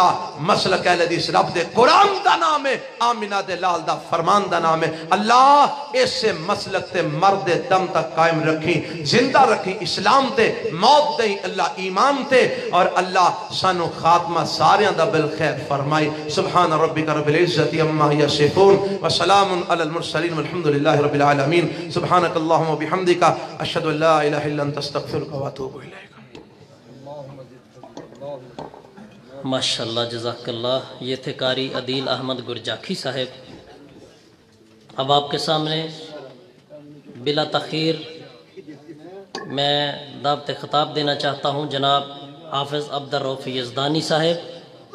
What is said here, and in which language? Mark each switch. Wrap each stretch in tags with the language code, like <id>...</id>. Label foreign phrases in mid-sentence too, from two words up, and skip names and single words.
<pa>مسلک اہل حدیث رب دے قرآن دا نام ہے، آمینہ دے لال دا فرمان دا نام ہے۔ اللہ اس سے مسلک تے مرد دم تک قائم رکھیں، زندہ رکھیں، اسلام تے موت دیں اللہ ایمان تے، اور اللہ سانو خاتمہ ساریاں دا بالخیر فرمائی۔</pa> <ar>سبحان ربک رب العزت عما یصفون وسلام علی المرسلین والحمدللہ رب العالمین۔ سبحانک اللہم وبحمدک، اشہد ان لا الہ الا انت استغفرک واتوب الیک۔ ماشاءاللہ، جزاک اللہ۔</ar> <ur>یہ تھے قاری عدیل احمد گرجاکھی صاحب۔ اب آپ کے سامنے بلا تاخیر میں دعوت خطاب دینا چاہتا ہوں جناب حافظ عبدالرؤف یزدانی صاحب۔</ur>